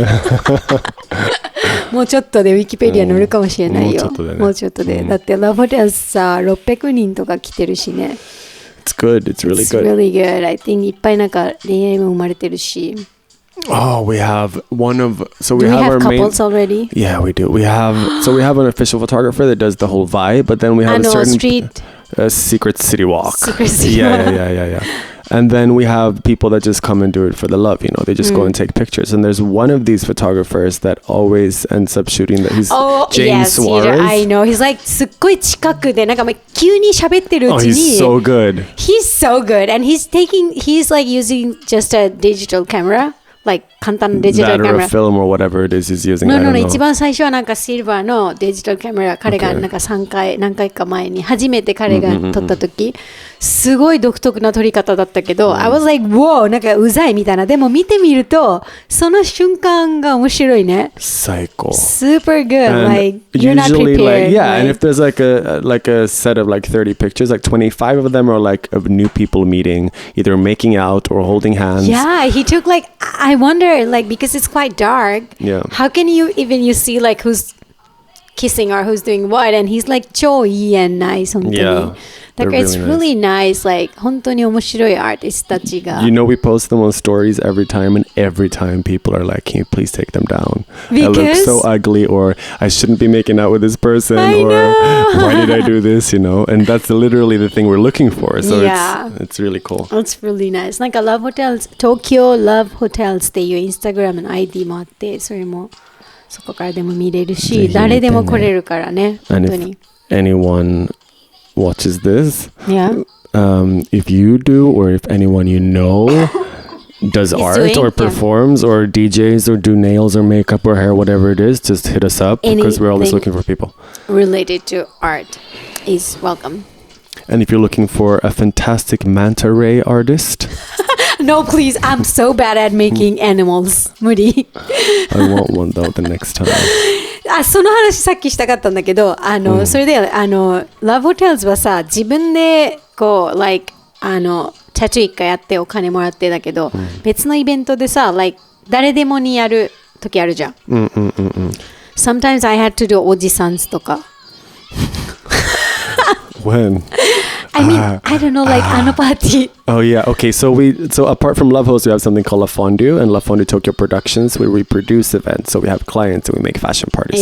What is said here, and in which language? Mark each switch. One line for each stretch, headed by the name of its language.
Japanese: ねもうちょっとでウィキペディア載るかもしれないよ。もうちょっとでね。もうちょっとで。だってラブホテルさ、600人とか来てるしね。
English: It's good. It's really It's good. really good. I think
Japanese: いっぱいなんか恋愛も生まれてるし。
English: Oh, we have one of so Do we we have have our main. couples already? Yeah, we do. We have an official photographer that does the whole vibe, but then we have a certain street secret city walk. Secret city Yeah. And then we have people that just come and do it for the love, you know. They just go and take pictures. And there's one of these photographers that always ends up shooting that. He's James Suarez. I know. He's like
Japanese: すっごい近くでなんか急に喋ってるうちに
English: he's so good. He's so good. And he's like using just a digital camera. Like
Japanese: 簡単なデジタルカメラ。
English: That or a film or whatever it is he's using.
Japanese: No, 一番最初はなんかシルバーのデジタルカメラ、彼がなんか何回か前に初めて彼が撮った時、すごい独特な撮り方だったけど、
English: I was like, wow,
Japanese: なんかうざいみたいな。でも見てみると、その瞬間が面白いね。最高。
English: Super good. And like you're not prepared. And if there's like a set of like 30 pictures, like 25 of them are like of new people meeting, either making out or holding hands. Yeah, he took like, I wonder, like, because it's quite dark. Yeah. How can you see like who's kissing or who's doing what? And he's like
Japanese: 超いい
English: and nice
Japanese: 本当に。
English: Yeah. Like it's really nice. Like
Japanese: 本当に面白いアーティストたちが。
English: You know, we post them on stories every time, and every time people are like, "Can you please take them down? Because I look so ugly," or "I shouldn't be making out with this person," I or know. "Why did I do this?" You know, and that's literally the thing we're looking for. So it's really cool. It's really nice.
Japanese: なんか Love Hotels, Tokyo Lovehotels っていうインスタグラムの ID もあって、それもそこからでも見れるし、誰でも来れるからね。本当に。
English: Anyone watches this, yeah. If you do, or if anyone you know does art or performs or DJs or do nails or makeup or hair, whatever it is, just hit us up because we're always looking for people related to art is welcome. And if you're looking for a fantastic manta ray artist, no, please, I'm so bad at making animals.
Japanese: 無理。
English: I want one though the next time.
Japanese: その話さっきしたかったんだけど、それでLove Hotels はさ、自分でこう like タトゥー一回やってお金もらってだけど、別のイベントでさ、like 誰でもにやる時あるじゃん。
English: Sometimes I had to do
Japanese: おじさんとか。
English: When? I mean, I don't know, like
Japanese: あのパーティー。
English: Oh yeah, okay. So apart from Love Host, we have something called La Fondue and La Fondue Tokyo Productions, where we produce events. So we have clients and we make fashion parties.